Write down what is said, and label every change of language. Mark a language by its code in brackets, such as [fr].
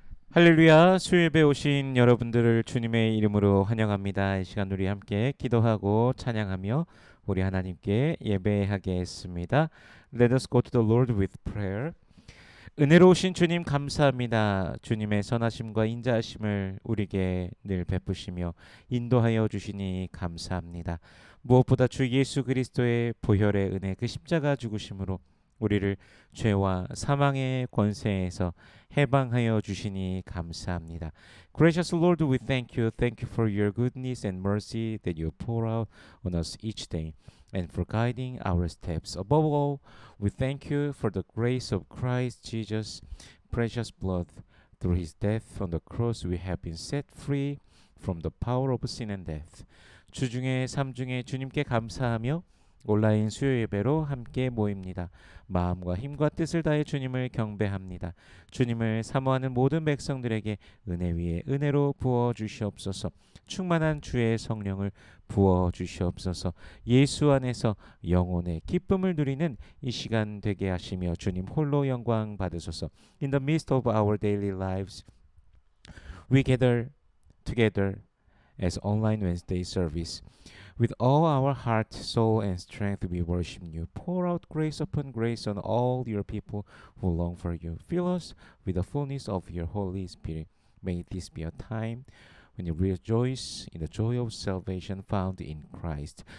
[ko] 할렐루야, 수요예배 오신 여러분들을 주님의 이름으로 환영합니다. 이 시간 우리 함께 기도하고 찬양하며 우리 하나님께 예배하겠습니다. [en] Let us go to the Lord with prayer. [ko] 은혜로우신 주님 감사합니다. 주님의 선하심과 인자하심을 우리에게 늘 베푸시며 인도하여 주시니 감사합니다. 무엇보다 주 예수 그리스도의 보혈의 은혜, 그 십자가 죽으심으로 우리를 죄와 사망의 권세에서 해방하여 주시니 감사합니다. [en] Gracious Lord, we thank you. Thank you for your goodness and mercy that you pour out on us each day and for guiding our steps. Above all, we thank you for the grace of Christ Jesus' precious blood. Through his death on the cross, we have been set free from the power of sin and death. [ko] 주중에 삶중에 주님께 감사하며 온라인 수요 예배로 함께 모입니다. 마음과 힘과 뜻을 다해 주님을 경배합니다. 주님을 사모하는 모든 백성들에게 은혜 위에 은혜로 부어 주시옵소서. 충만한 주의 성령을 부어 주시옵소서. 예수 안에서 영혼의 기쁨을 누리는 이 시간 되게 하시며 주님 홀로 영광 받으소서. [en] In the midst of our daily lives, we gather together as online Wednesday service. With all our heart, soul, and strength, we worship you. Pour out grace upon grace on all your people who long for you. Fill us with the fullness of your Holy Spirit. May this be a time when you rejoice in the joy of salvation found in Christ.